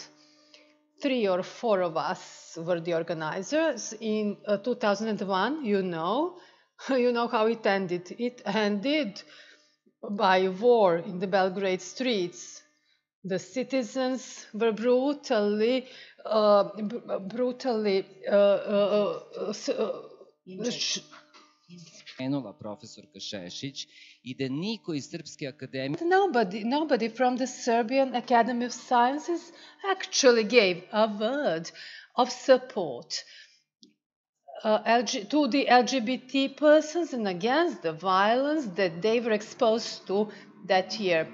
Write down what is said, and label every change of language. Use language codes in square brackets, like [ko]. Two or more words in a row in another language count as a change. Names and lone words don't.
[en] 3 or 4 of us were the organizers. In 2001, you know how it ended. It ended by war in the Belgrade streets. The citizens were brutally [sr] profesorka Šešić I da niko iz Srpske akademije [en] Nobody from the Serbian Academy of Sciences actually gave a word of support to the LGBT persons and against the violence that they were exposed to that year.